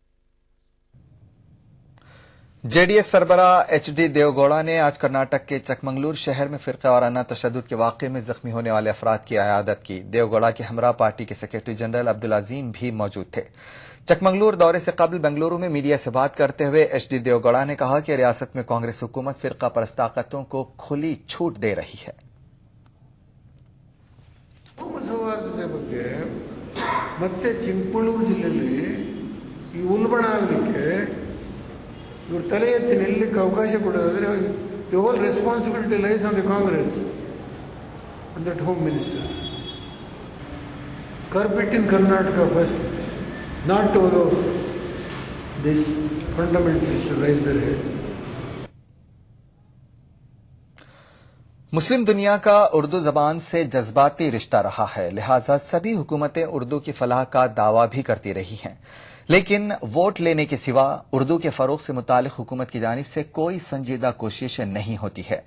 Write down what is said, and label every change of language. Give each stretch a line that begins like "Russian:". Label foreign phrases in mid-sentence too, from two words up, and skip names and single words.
Urdu: جے ڈی ایس سربراہ ایچ ڈی دیوگوڑا نے آج کرناٹک کے چکمنگلور شہر میں فرقہ وارانہ تشدد کے واقعے میں زخمی ہونے والے افراد کی عیادت کی. دیوگوڑا کے ہمراہ پارٹی کے سیکرٹری جنرل عبدالعظیم بھی موجود تھے. چکمنگلور دورے سے قبل بنگلورو میں میڈیا سے بات کرتے ہوئے ایچ ڈی دیوگوڑا نے کہا کہ ریاست میں کانگریس حکومت فرقہ پرست طاقتوں کو کھلی چھوٹ دے رہی ہے.
Kannada: ಚಿಕ್ಕಮಗಳೂರು ಜಿಲ್ಲೆಯಲ್ಲಿ ಈ ಉಲ್ಬಣ ಇವರು ತಲೆ ಎತ್ತಿ ನಿಲ್ಲಕ್ಕೆ ಅವಕಾಶ ಕೊಡೋದಾದ್ರೆ
English: the whole responsibility lies on the Congress and that home minister. Curb it in Karnataka first, not to allow this fundamentalist to rise their head.
Urdu: مسلم دنیا کا اردو زبان سے جذباتی رشتہ رہا ہے، لہٰذا سبھی حکومتیں اردو کی فلاح کا دعویٰ بھی کرتی رہی ہیں، لیکن ووٹ لینے کے سوا اردو کے فروغ سے متعلق حکومت کی جانب سے کوئی سنجیدہ کوشش نہیں ہوتی ہے.